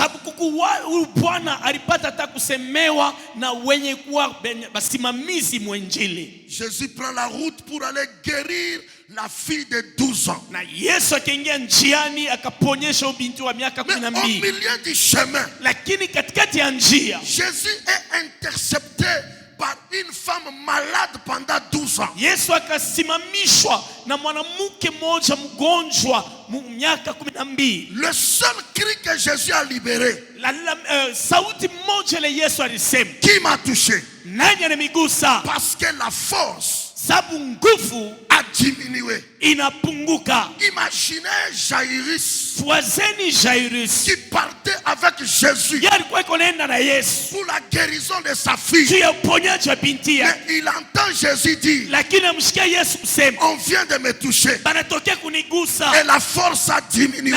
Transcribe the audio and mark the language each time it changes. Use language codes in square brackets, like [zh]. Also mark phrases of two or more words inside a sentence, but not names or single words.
[fr] Jésus prend la route pour aller guérir la fille de 12 ans. Mais au milieu du chemin, Jésus est intercepté par une femme malade pendant 12 ans. [sw] Yesu akasimamishwa na mwanamke mmoja mgonjwa miaka 12. [fr] Le seul cri que Jésus a libéré, [sw] sauti moja ile Yesu alisema, [fr] qui m'a touché? [sw] Nani anamigusa? [fr] Parce que la force [sw] sababu nguvu [fr] a diminué. [sw] Inapunguka. [fr] Imaginez Jairus, Jairus qui partait avec Jésus pour la guérison de sa fille. Mais il entend Jésus dire, on vient de me toucher et la force a diminué.